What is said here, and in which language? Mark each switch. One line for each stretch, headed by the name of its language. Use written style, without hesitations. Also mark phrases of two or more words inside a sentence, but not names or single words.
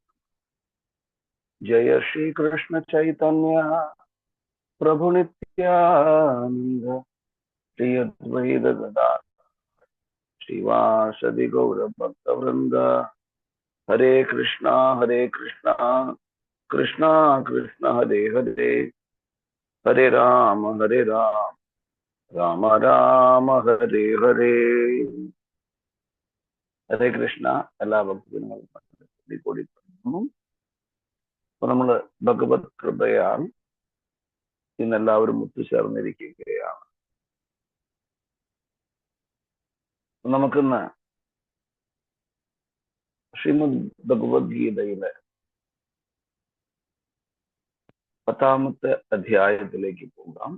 Sanskrit: Jaya Shri Krishna Chaitanya Prabhu Nityananda Shri Advaita Gadadhara Srivasadi Gaura Bhakta Vrinda Hare Krishna Krishna Krishna Hare Hare Hare Rama Rama Rama Hare Hare
Malayalam: Hare Krishna എല്ലാ ഭക്തജനങ്ങളും കൂടി അപ്പൊ നമ്മള് ഭഗവത് കൃപയാൽ ഇന്നെല്ലാവരും ഒത്തുചേർന്നിരിക്കുകയാണ്. നമുക്കിന്ന് ശ്രീമദ് ഭഗവത്ഗീതയിലെ 10ാമത്തെ അധ്യായത്തിലേക്ക് പോകാം.